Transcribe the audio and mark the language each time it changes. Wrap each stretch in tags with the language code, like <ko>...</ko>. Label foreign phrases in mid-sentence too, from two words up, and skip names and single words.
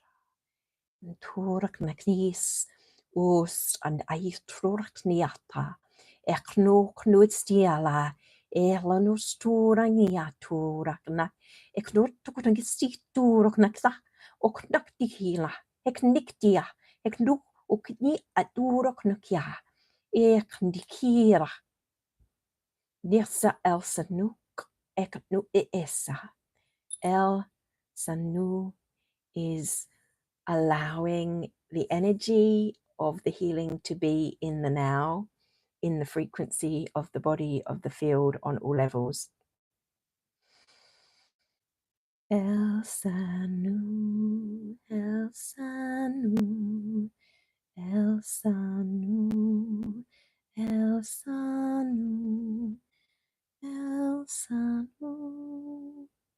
<en>Turak na knis, ost an eich trurak niata. Ekno knud stiala, erlanu stura nia turak na. Ekno tukun gisti turak na ksa, ok nakti hila, ek niktia, ek nu ok ni aturak na kya. Ek nikira. Nirsa elsa nuk, ek nu esa. El Sanu is allowing the energy of the healing to be in the now, in the frequency of the body, of the field on all levels. El Sanu, El Sanu, El Sanu, El Sanu, El Sanu.</en>